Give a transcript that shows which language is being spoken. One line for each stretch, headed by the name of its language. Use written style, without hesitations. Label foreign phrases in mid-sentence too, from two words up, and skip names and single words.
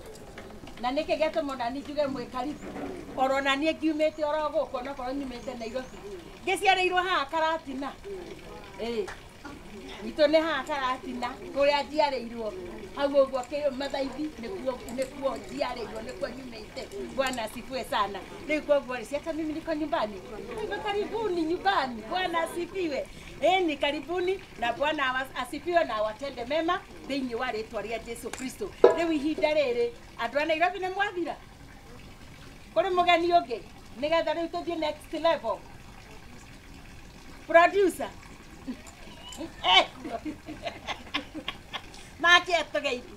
Kikuyu: Na nĩkĩ gĩatũma ona niĩ njuge mwĩ karibu. Korona niĩ ngiumĩte oro gũkũ na korwo nyumĩte Nairobi. Ngĩciarĩirwo haha Karatina. Itũ nĩ haha Karatina kũrĩa njiarĩirwo. Hau ũguo Mathaithi nĩkuo njiarĩirwo nĩkuo nyumĩte.
Swahili: Bwana asifiwe sana.
Kikuyu: Rĩu koguo
Swahili: si hata mimi niko nyumbani. Hivyo karibuni nyumbani. Bwana asifiwe. Ni karibuni na Bwana asifiwe na awatende mema
Kikuyu: thĩinĩ wa rĩtwa rĩa
Swahili: Jesu Kristo.
Kikuyu: Rĩu ihinda rĩrĩ andũ a Nairobi nĩ mwathira. Kũrĩ mũgeni ũngĩ nĩgetha rĩu tũthiĩ
English: next level.
Kikuyu: Producer. Nake atũgeithie.